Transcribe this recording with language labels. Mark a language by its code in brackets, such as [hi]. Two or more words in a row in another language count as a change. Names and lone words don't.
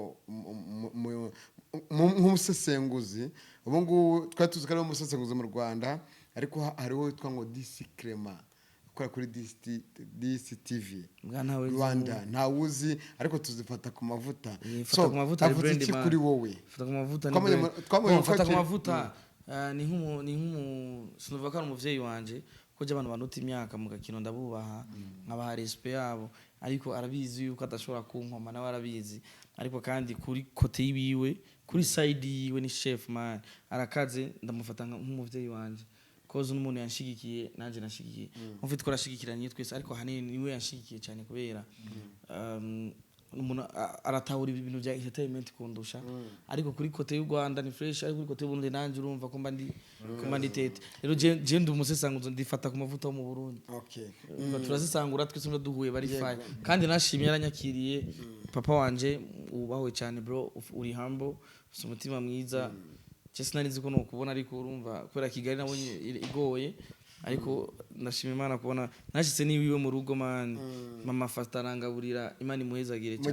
[rn] nk'umusesenguzi ubu ngubu twari tuzi ko ari umusesenguzi mu Rwanda ariko hariho witwa ngo DC Crema ukora kuri DCTV Rwanda ntawuzi ariko tuzifata ku mavuta so avuze iki kuri wowe fata ku mavuta ni nk'umu sinuvuga ko ari umuvyeyi wanje ko je abantu banuta imyaka mu gakino ndabubaha nkabaha respect yabo ariko arabizi yuko adashobora kunkoma nawe arabizi ariko kandi kuri kote yiwe kuri side yiwe ni chef man arakaze ndamufata nk'umuvyeyi wanje kozo n'umuntu yanshigikiye nanje nashigikiye mufite ko rashigikiranye twese ariko hanini niwe yanshigikiye cyane kubera umuntu aratahura ibintu bya entertainment kundusha ariko kuri kote y'u Rwanda ni fresh ariko kuri kote y'Uburundi nanje urumva ko mba tete rero je ndi umusesanguzo ndifata ku mavuta wo mu Burundi okay turazisangura twese duhuye bari fine kandi nashimye yaranyakiriye papa wanje ubahwe cyane bro uri humble ufite umutima mwiza cyese narizi ko no kubona ariko urumva kubera Kigali nabonye igoye ariko ndashima Imana kubona nashitse niwiwe mu rugo man mama fastarangaburira Imana imuhezagire cyane